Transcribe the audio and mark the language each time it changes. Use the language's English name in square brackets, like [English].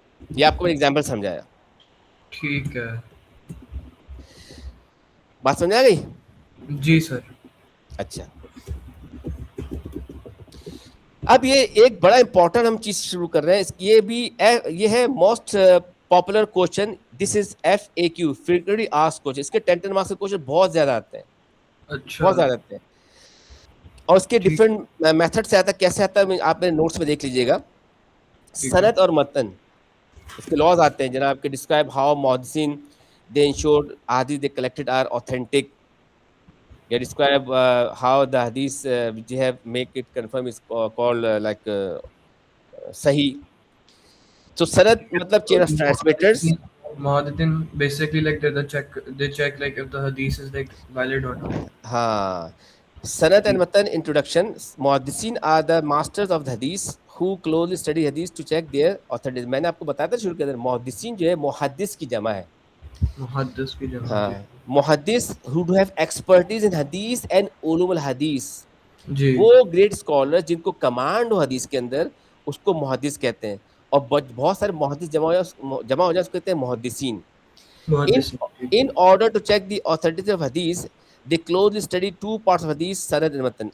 [Urdu] یہ آپ کو میں ایگزامپل سمجھایا. ٹھیک ہے بات سمجھ آ گئی؟ جی سر. اچھا اب یہ ایک بڑا امپورٹنٹ ہم چیز شروع کر رہے ہیں. یہ ہے موسٹ پاپولر کوشچن. [English] This is FAQ, frequently asked question. [Urdu] اس کے 10 مارکس کے کوشچن بہت زیادہ آتے ہیں, اچھا بہت زیادہ آتے ہیں, اور اس کے ٹھیک ڈفرینٹ میتھڈ سے آتا ہے. کیسے آتا ہے آپ میرے نوٹس میں دیکھ لیجیے گا. ٹھیک ہے سند اور متن اس کے لاز آتے ہیں جناب, کے ڈسکرائب ہاؤ محدثین [English] they ensured hadith they collected are authentic. They describe how the hadith which they have make it confirm is called like sahih. So sanad matlab chain of transmitters. محدثین basically like they check like if the hadith is like valid or not. ہاں sanad and matan introduction. محدثین are the masters of the hadith who closely study hadith to check their authenticity. [Urdu] میں نے آپ کو بتایا تھا شروع کے اندر محدثین جو ہے محدث کی جمع ہے. محدث کی جمع ہاں جی [English] محدث who do have expertise in hadith and علوم الحدیث. [Urdu] جی وہ گریٹ اسکالر جن کو کمانڈ ہو حدیث کے اندر اس کو محدث کہتے ہیں. اور بہت سارے محدث جمع ہو جائے اس کو کہتے ہیں محدثین. محدث [English] In order to check the authenticity of hadith, they closely study 2 parts of hadith, sanad and matan.